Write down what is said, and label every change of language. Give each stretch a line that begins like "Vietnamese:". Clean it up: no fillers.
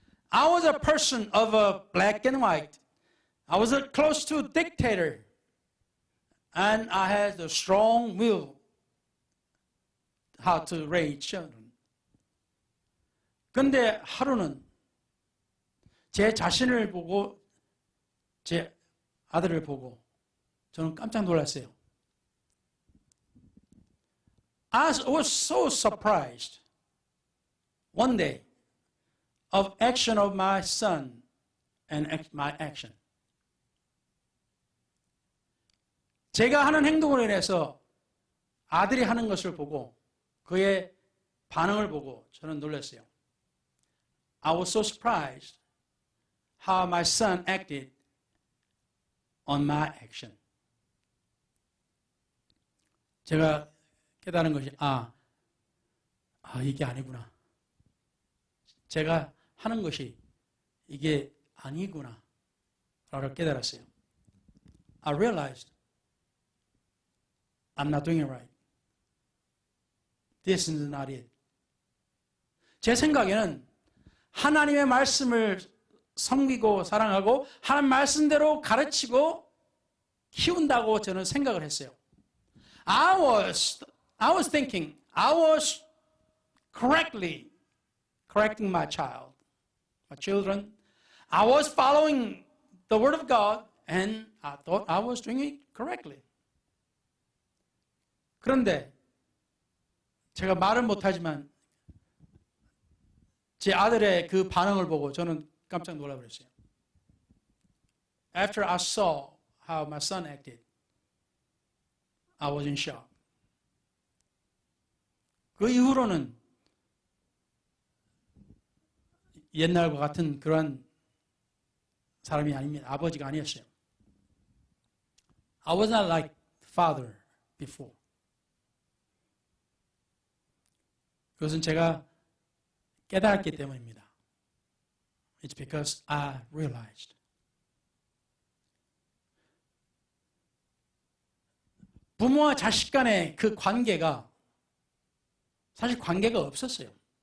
English: I was a person of a black and white. I was close to a dictator. And I had a strong will how to raise children.
Korean: 그런데 하루는 제 자신을 보고 제 아들을 보고 저는 깜짝 놀랐어요.
English: I was so surprised one day of action of my son and my action.
Korean: 제가 하는 행동으로 인해서 아들이 하는 것을 보고 그의 반응을 보고 저는 놀랐어요.
English: I was so surprised how my son acted on my action.
Korean: 제가 깨달은 것이 이게 아니구나. 제가 하는 것이 이게 아니구나 라고 깨달았어요.
English: I realized I'm not doing it right. This is not it.
Korean: 제 생각에는 하나님의 말씀을 섬기고 사랑하고 하나님 말씀대로 가르치고 키운다고 저는 생각을 했어요.
English: I was thinking I was correctly correcting my children. I was following the word of God and I thought I was doing it correctly.
Korean: 그런데 제가 말은 못하지만 제 아들의 그 반응을 보고 저는 깜짝 놀라버렸어요.
English: After I saw how my son acted, I was in shock.
Korean: 그 이후로는 옛날과 같은 그런 사람이 아닙니다. 아버지가 아니었어요.
English: I was not like father before.
Korean: 그것은 제가 깨달았기 때문입니다.
English: It's because I realized.
Korean: 부모와 자식 간의 그 관계가 사실 관계가 없었어요.